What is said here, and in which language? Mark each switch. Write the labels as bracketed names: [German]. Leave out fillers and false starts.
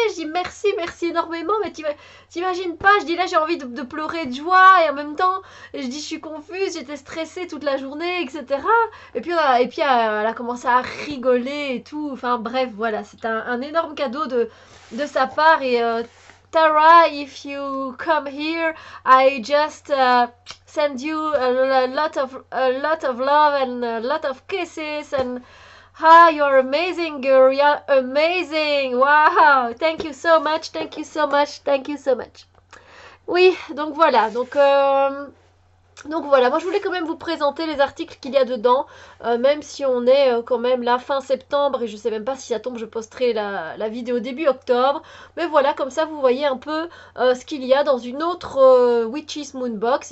[French] Je dis merci, merci énormément. Mais t'imagines pas. Je dis là j'ai envie de pleurer de joie et en même temps, je dis je suis confuse. J'étais stressée toute la journée, etc. Et puis elle a commencé à rigoler et tout. Enfin bref, voilà, c'est un énorme cadeau de sa part. [English] Et Tara, if you come here, I just send you a lot of love and a lot of kisses and you're amazing girl, you're amazing, wow, thank you so much, thank you so much, thank you so much. [French] Oui, donc voilà, donc voilà, moi je voulais quand même vous présenter les articles qu'il y a dedans, même si on est quand même là fin septembre et je sais même pas si ça tombe, je posterai la vidéo début octobre. Mais voilà, comme ça vous voyez un peu ce qu'il y a dans une autre Witch's Moonbox.